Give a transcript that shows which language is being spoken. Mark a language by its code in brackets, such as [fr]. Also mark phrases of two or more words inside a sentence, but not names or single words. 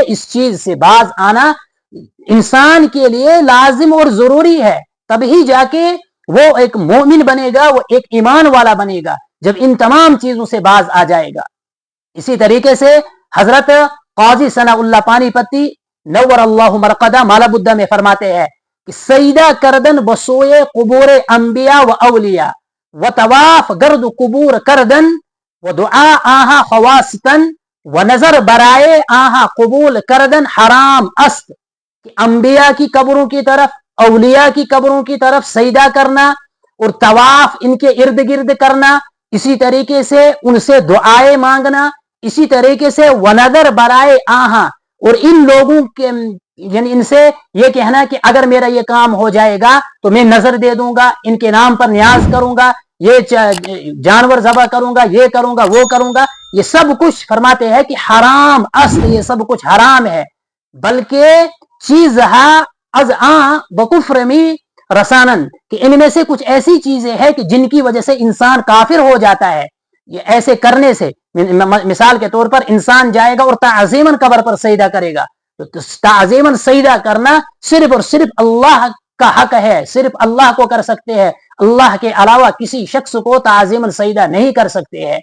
[ur] اس چیز سے باز آنا انسان کے لیے لازم اور ضروری ہے، تبھی جا کے وہ ایک مومن بنے گا، وہ ایک ایمان والا بنے گا، جب ان تمام چیزوں سے باز آ جائے گا۔ اسی طریقے سے حضرت قاضی ثناء اللہ پانی پتی نور اللہ مرقدہ مالا بدہ میں فرماتے ہیں کہ [fa] سجدہ کردن بسوئے قبور انبیاء و اولیاء و طواف گرد قبور کردن و دعا آہا خواستن و نظر برائے آہا قبول کردن حرام است، [ur] کہ انبیاء کی قبروں کی طرف، اولیاء کی قبروں کی طرف سجدہ کرنا اور طواف ان کے ارد گرد کرنا، اسی طریقے سے ان سے دعائیں مانگنا، اسی طریقے سے [fa] ونظر برائے آہا، [ur] اور ان لوگوں کے یعنی ان سے یہ کہنا کہ اگر میرا یہ کام ہو جائے گا تو میں نظر دے دوں گا، ان کے نام پر نیاز کروں گا، یہ جانور ذبح کروں گا، یہ کروں گا، وہ کروں گا، یہ سب کچھ فرماتے ہیں کہ [fa] حرام است، [ur] یہ سب کچھ حرام ہے۔ [fa] بلکہ چیزہا از آن بکفر می رسانن، [ur] کہ ان میں سے کچھ ایسی چیزیں ہیں کہ جن کی وجہ سے انسان کافر ہو جاتا ہے۔ یہ ایسے کرنے سے مثال کے طور پر انسان جائے گا اور تعظیماً قبر پر سجدہ کرے گا، تو تعظیماً سجدہ کرنا صرف اور صرف اللہ کا حق ہے، صرف اللہ کو کر سکتے ہیں، اللہ کے علاوہ کسی شخص کو تعظیماً سجدہ نہیں کر سکتے ہیں۔